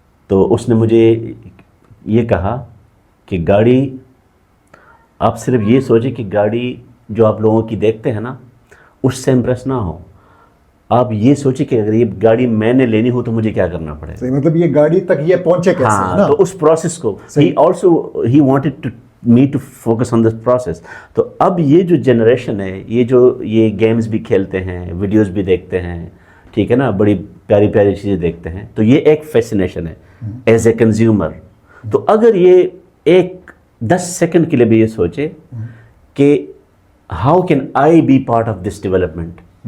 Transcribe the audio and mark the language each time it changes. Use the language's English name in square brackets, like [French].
[Urdu] تو اس نے مجھے یہ کہا کہ گاڑی, آپ صرف یہ سوچیں کہ گاڑی جو آپ لوگوں کی دیکھتے ہیں نا اس سے امپریس نہ ہو, آپ یہ سوچیں کہ اگر یہ گاڑی میں نے لینی ہو تو مجھے کیا کرنا پڑے. مطلب یہ گاڑی تک یہ پہنچے کیسے. ہاں, تو اس پروسیس کو [English] he wanted me to focus on this process. [Urdu] تو اب یہ جو جنریشن ہے, یہ گیمز بھی کھیلتے ہیں, ویڈیوز بھی دیکھتے ہیں, ٹھیک ہے نا, بڑی پیاری پیاری چیزیں دیکھتے ہیں, تو یہ ایک فیسینیشن ہے ایز اے کنزیومر. تو اگر یہ ایک 10 سیکنڈ کے لیے بھی یہ سوچے کہ [English] How can I be part of this development.